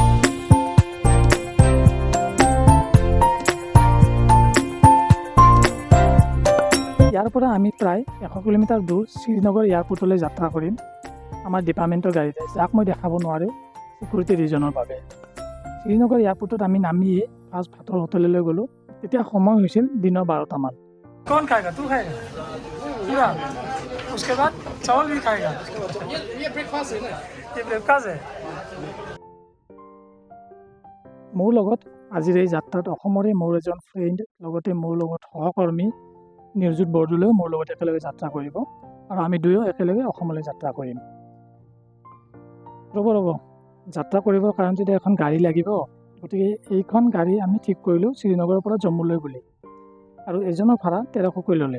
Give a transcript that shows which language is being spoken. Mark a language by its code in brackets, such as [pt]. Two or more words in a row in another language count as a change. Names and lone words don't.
[as] ইয়াৰ পৰা আমি প্ৰায় 100 কিলোমিটাৰ দূৰ শ্ৰীনগৰ এয়াৰপৰ্টলৈ যাত্ৰা কৰিম আমাৰ ডিপাৰ্টমেণ্টৰ গাড়ীতে, যাক মই দেখাব নোৱাৰোঁ [en] security reason [as] বাবে। শ্ৰীনগৰ এয়াৰপৰ্টত আমি নামিয়ে ফাৰ্ষ্ট ভাতৰ হোটেললৈ গ'লোঁ। তেতিয়া সময় হৈছিল দিনৰ 12টামান। [hi] कौन खाएगा? तू खाएगा? पूरा? उसके बाद चावल भी खाएगा? ये ब्रेकफास्ट है ना? ये ब्रेकफास्ट है? [as] মোৰ লগত আজিৰ এই যাত্ৰাত অসমৰে মোৰ এজন ফ্ৰেণ্ড, লগতে মোৰ লগত সহকৰ্মী নিৰ্জুত বৰদলৈও মোৰ লগত একেলগে যাত্ৰা কৰিব আৰু আমি দুয়ো একেলগে অসমলৈ যাত্ৰা কৰিম। ৰ'ব যাত্ৰা কৰিবৰ কাৰণে যদি এখন গাড়ী লাগিব, গতিকে এইখন গাড়ী আমি ঠিক কৰিলোঁ শ্ৰীনগৰৰ পৰা জম্মুলৈ বুলি, আৰু এজনৰ ভাড়া 1300কৈ ল'লে।